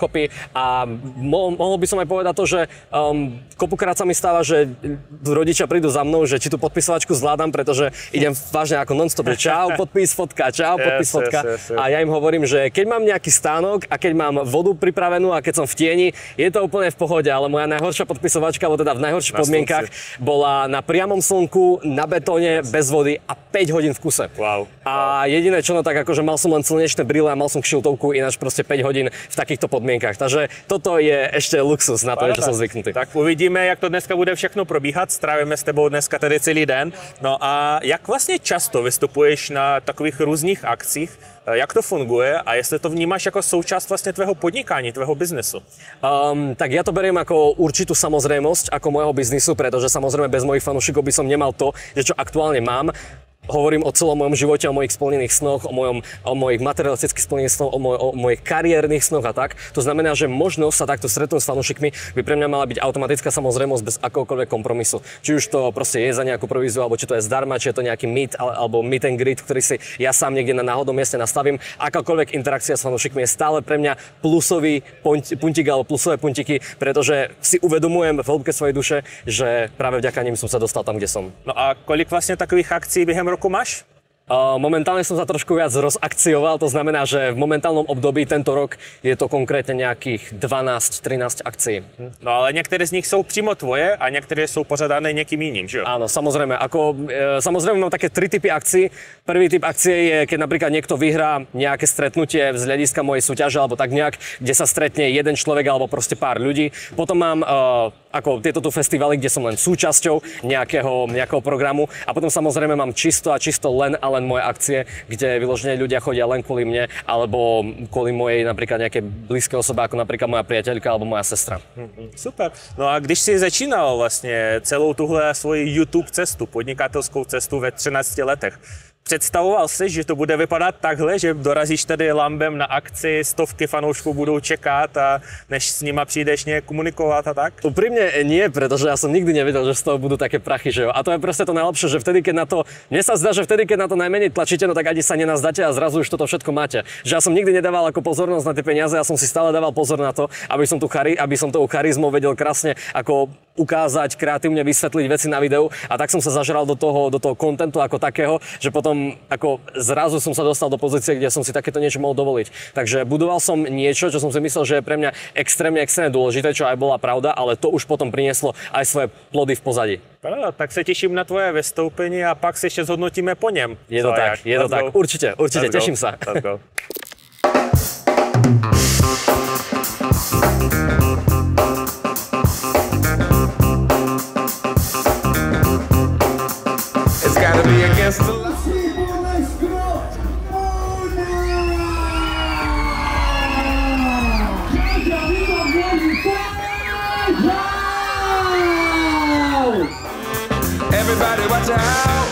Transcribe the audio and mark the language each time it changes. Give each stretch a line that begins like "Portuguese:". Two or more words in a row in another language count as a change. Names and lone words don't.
Slovak: dokopy a mohol by som aj povedať to, že kopukrát sa mi stáva, že rodičia prídu za mnou, že či tú podpisovačku zvládam, pretože idem vážne ako non-stop, že čau, podpis, fotka, čau, podpis, fotka a ja im hovorím, že keď mám nejaký stánok a keď mám vodu pripravenú a keď som v tieni, je to úplne v pohode, ale moja najhoršia podpisovačka, alebo teda v najhorších podmienkach bola na priamom slnku, na betóne, bez vody a 5 hodín v kuse.
English: Wow.
Slovak: A jediné čo, no tak akože mal som len slnečné brýle a mal som kšiltovku, ináč proste 5 hodín v takýchto podmienkach. Takže toto je ešte luxus na to, čo som zvyknutý.
Czech: Tak uvidíme, jak to dneska bude všechno probíhat. Strávíme s tebou dneska tedy celý den. No a jak vlastně často vystupuješ na takových různých akcích? Jak to funguje a jestli to vnímáš jako součást vlastně tvého podnikání, tvého biznesu?
Slovak: Tak ja to beriem ako určitú samozrejmosť ako môjho biznisu, pretože samozrejme bez mojich fanúšikov by som nemal to, že čo aktuálne mám. Hovorím o celom mojom živote, o mojich splnených snoch, o mojich materialistických splnených snoch, o mojich kariérnych snoch a tak. To znamená, že možnosť sa takto stretnúť s fanúšikmi by pre mňa mala byť automatická samozrejmosť bez akokoľvek kompromisu. Či už to proste je za nejakú províziu, alebo či to je zdarma, či je to nejaký meet alebo
English: meet and greet,
Slovak: ktorý si ja sám niekde na náhodnom mieste nastavím. Akákoľvek interakcia s fanúšikmi je stále pre mňa plusový puntík alebo plusové puntíky, pretože si uvedomujem v hĺbke svojej duše, že práve vďaka nim som sa dostal tam, kde som.
Czech: No a kolik vlastně takových akcí během roku máš?
Slovak: Momentálne som sa trošku viac rozakcioval, to znamená, že v momentálnom období tento rok je to konkrétne nejakých 12-13 akcií.
Czech: No ale některé z nich jsou přímo tvoje a některé jsou pořadané někým jiným, že jo?
Slovak: Áno, samozrejme. Samozrejme mám také 3 typy akcií. Prvý typ akcie je, keď napríklad niekto vyhrá nejaké stretnutie z hľadiska mojej súťaže alebo tak nejak, kde sa stretne jeden človek alebo proste pár ľudí. Potom mám ako tieto tu festivaly, kde som len súčasťou nejakého programu a potom samozrejme mám čisto len moje akcie, kde vyložené ľudia chodia len kvôli mne alebo kvôli mojej napríklad nejakej blízké osobe, ako napríklad moja priateľka alebo moja sestra.
Czech: Super. No a když si začínal vlastně celou tuhle svoji YouTube cestu, podnikatelskou cestu ve 13 letech, představoval si, že to bude vypadat takhle, že dorazíš tady Lambem na akci, stovky fanoušků budou čekat a než s nima přijdeš nějak komunikovat a tak?
Slovak: Úprimne nie, pretože ja som nikdy nevedel, že z toho budú také prachy,
Czech: že jo.
Slovak: A to je proste to najlepšie, že vtedy, keď na to, mne sa zdá, že vtedy, keď na to najmenej tlačíte, no tak ani sa nenazdáte a zrazu už toto všetko máte. Že ja som nikdy nedával ako pozornosť na tie peniaze, ja som si stále dával pozor na to, aby som tou charizmou vedel krásne ako ukázať, kreatívne vysvetliť veci na videu a tak som sa zažral do toho kontentu ako takého, že potom ako zrazu som sa dostal do pozície, kde som si takéto niečo mohol dovoliť. Takže budoval som niečo, čo som si myslel, že je pre mňa extrémne dôležité, čo aj bola pravda, ale to už potom prinieslo aj svoje plody v pozadí.
Czech: Tak se těším na tvoje vystoupení a pak si ještě zhodnotíme po něm.
Slovak: Je to tak, určite, teším sa.
English: Let's go. Gotta be against the law. Everybody watch out.